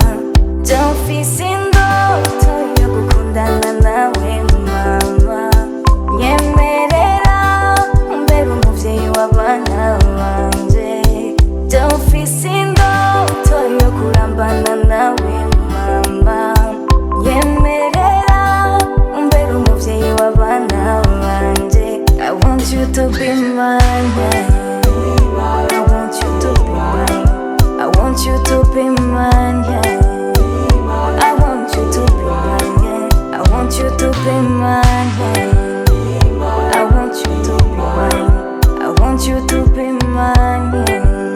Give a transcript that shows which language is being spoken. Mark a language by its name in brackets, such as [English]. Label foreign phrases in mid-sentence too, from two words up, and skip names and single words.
[Rundi] Mfise indoto yo gukundana nawe mama, nyemerera umbere umuvyeyi w'abana banje. Mfise indoto yo kurambana nawe mama, nyemerera umbere umuvyeyi w'abana banje. [English] I want you to be mine, I want you to be mine, I want you to be mine, yeah. I want you to be mine, yeah. I want you to be mine, yeah. I want you to be mine, I want you to be mine, yeah.